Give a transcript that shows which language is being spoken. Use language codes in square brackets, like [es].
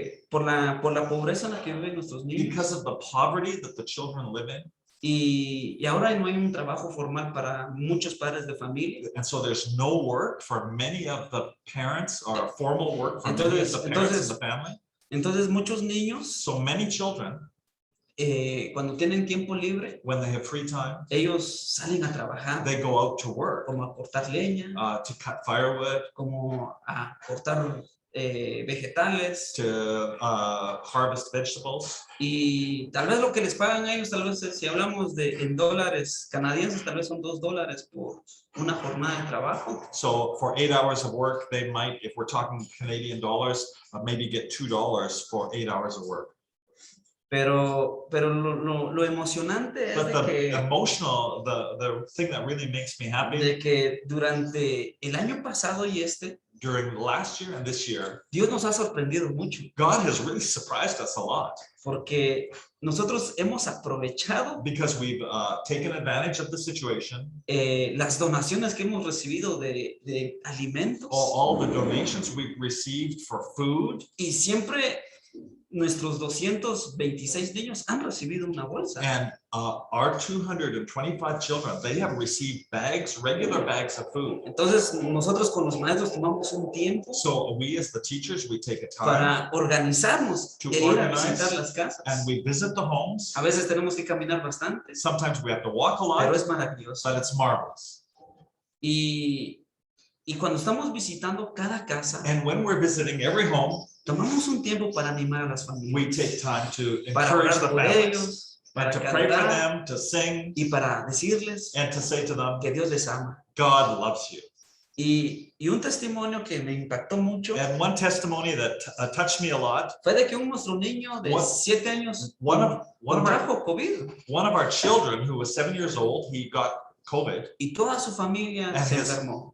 [es] por la pobreza en la que viven nuestros niños [en] because of the poverty that the children live in, [es] y ahora no hay un trabajo formal para muchos padres de familia. [en] and so there's no work for many of the parents, or formal work for many of the parents in the family. [es] Entonces muchos niños [en] So many children, [es] cuando tienen tiempo libre, [en] when they have free time, [es] ellos salen a trabajar [en] they go out to work [es] como a cortar leña, [en] to cut firewood, [es] como a cortar vegetales, [en] to harvest vegetables. [es] y tal vez lo que les pagan a ellos, tal vez si hablamos en dólares canadienses, tal vez son $2 por una jornada de trabajo. [en] So for 8 hours of work, they might, if we're talking Canadian dollars, maybe get $2 for 8 hours of work. [es] Pero lo emocionante es [en] But the [es] de [en] emotional, the thing that really makes me happy [es] que durante el año pasado y [en] during last year and this year, [es] Dios nos ha sorprendido mucho, [en] God has really surprised us a lot [es] porque nosotros hemos aprovechado [en] because we've taken advantage of the situation. [es] las donaciones que hemos recibido de alimentos [en] All the donations we've received for food, [es] y siempre nuestros 226 niños han recibido una bolsa. [en] and our 225 children, they have received bags, regular bags of food. [es] Entonces nosotros con los maestros tomamos un tiempo [en] So we as the teachers, we take a time [es] para organizarnos [en] To [es] e ir a [en] organize, [es] visitar las casas. [en] and we visit the homes. [es] A veces tenemos que caminar bastante, [en] Sometimes we have to walk a [es] pero [en] lot, [es] es maravilloso. [en] but it's marvelous. [es] Y cuando estamos visitando cada casa, [en] And when we're visiting every home, [es] tomamos un tiempo para animar a las [en] we [es] familias, [en] take time to [es] para [en] encourage [es] orar [en] the [es] por [en] families, [es] ellos, para [en] and to pray for [es] cantar [en] them, to sing, [es] y para decirles [en] and to say to them, [es] que Dios les ama. [en] God loves you. [es] Y un testimonio que me impactó mucho [en] And one testimony that touched me a lot. [es] fue de que nuestro niño de 7 años contrajo COVID. [en] One of our children, who was 7 years old, he got COVID. [es] Y toda su familia se enfermó.